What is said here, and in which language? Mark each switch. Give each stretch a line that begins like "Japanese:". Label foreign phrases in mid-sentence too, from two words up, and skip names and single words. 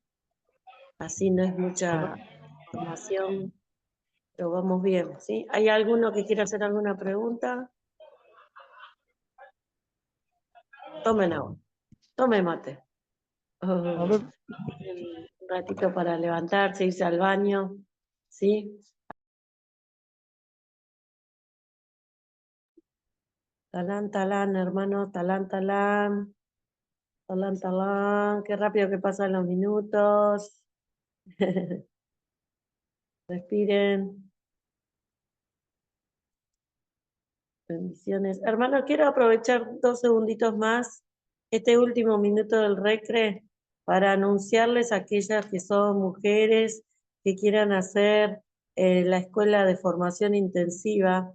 Spanish: Así no es mucha información, pero vamos bien, ¿sí? ¿Hay alguno que quiera hacer alguna pregunta? Tomen agua, tomen mate. Un ratito para levantarse, irse al baño, ¿sí? Talán, talán, hermano, talán, talán. Talán, talán, qué rápido que pasan los minutos. Respiren. Bendiciones. Hermano, quiero aprovechar 2 segunditos más, este último minuto del recre, para anunciarles a aquellas que son mujeres que quieran hacer la escuela de formación intensiva.